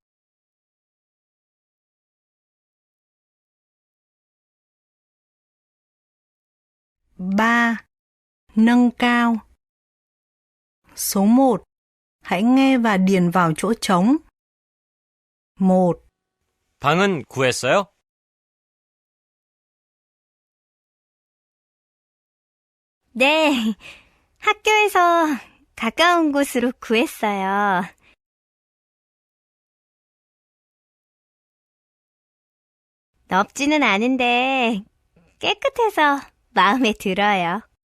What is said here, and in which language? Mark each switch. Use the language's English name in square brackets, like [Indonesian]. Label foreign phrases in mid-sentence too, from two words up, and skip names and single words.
[Vietnamese] 3. Nâng cao. Số 1. Hãy nghe và điền vào chỗ trống. 1. [Korean] 방은 구했어요? 네, 학교에서 가까운 곳으로 구했어요. 넓지는 않은데 깨끗해서 마음에 들어요.